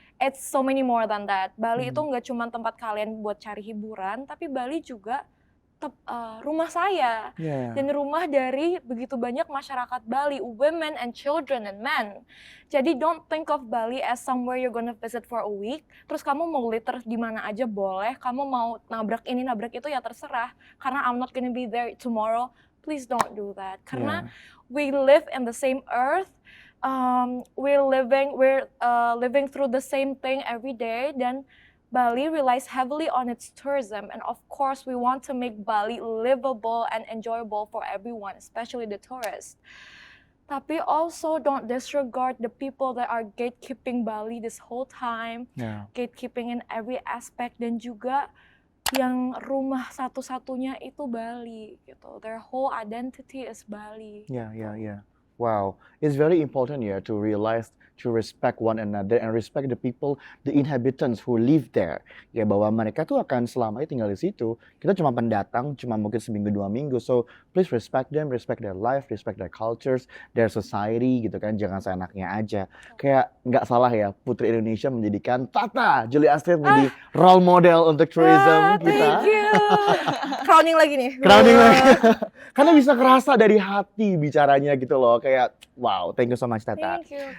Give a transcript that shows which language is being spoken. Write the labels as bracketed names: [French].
[English] It's so many more than that. [Indonesian] Bali itu nggak cuma tempat kalian buat cari hiburan, tapi Bali juga rumah saya dan rumah dari begitu banyak masyarakat Bali, [English] women and children and men. [Indonesian] Jadi [English] don't think of Bali as somewhere you're gonna visit for a week. [Indonesian] Terus kamu mau litter di mana aja boleh, kamu mau nabrak ini nabrak itu ya terserah. Karena [English] I'm not gonna be there tomorrow. Please don't do that. [Indonesian] Karena [English] we live in the same earth. We're living through the same thing every day, [Indonesian] dan [English] Bali relies heavily on its tourism, and of course we want to make Bali livable and enjoyable for everyone, especially the tourists. [Indonesian] Tapi [English] also don't disregard the people that are gatekeeping Bali this whole time, gatekeeping in every aspect, [Indonesian] dan juga yang rumah satu-satunya itu Bali gitu. [English] Their whole identity is Bali. [Indonesian] Ya. [English] Wow, it's very important [Indonesian] ya [English] to realize to respect one another and respect the people, the inhabitants who live there. [Indonesian] Ya bahwa mereka tuh akan selamanya tinggal di situ. Kita cuma pendatang, cuma mungkin seminggu 2 minggu. [English] So please respect them, respect their life, respect their cultures, their society [Indonesian] gitu kan. Jangan seenaknya aja. Kayak nggak salah ya, Putri Indonesia menjadikan Tata Julia Astrid menjadi role model untuk tourism kita. [English] Thank you. Crowning [Indonesian] lagi nih. Crowning lagi. Karena bisa kerasa dari hati bicaranya gitu loh. Kayak [English] wow, thank you so much Tata. Thank you.